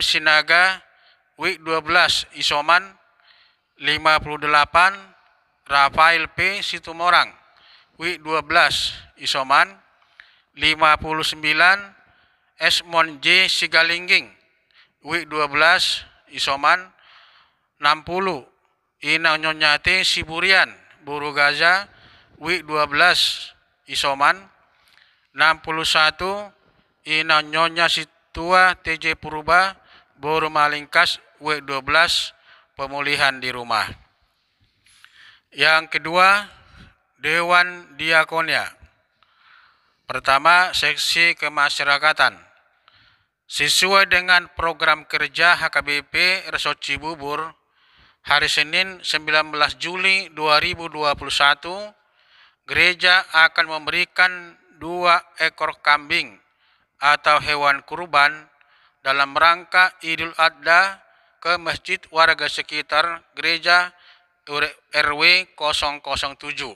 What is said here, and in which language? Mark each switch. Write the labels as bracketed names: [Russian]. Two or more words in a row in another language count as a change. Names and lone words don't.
[Indonesian] Sinaga, week 12 Isoman. 58 Rafael P. Situmorang, week 12 Isoman. 59 Esmond J. Sigalingging, week 12 Isoman. 60 Ina Nyonyate Siburian, Buru Gaza, week 12 Isoman. 61 Ina Nyonya Situa TJ Purba, Buru Malingkas, week 12 pemulihan di rumah. Yang kedua, Dewan Diakonia. Pertama, seksi kemasyarakatan. Sesuai dengan program kerja HKBP Resort Cibubur, hari Senin 19 Juli 2021, gereja akan memberikan 2 ekor kambing atau hewan kurban dalam rangka Idul Adha ke masjid warga sekitar gereja RW 007.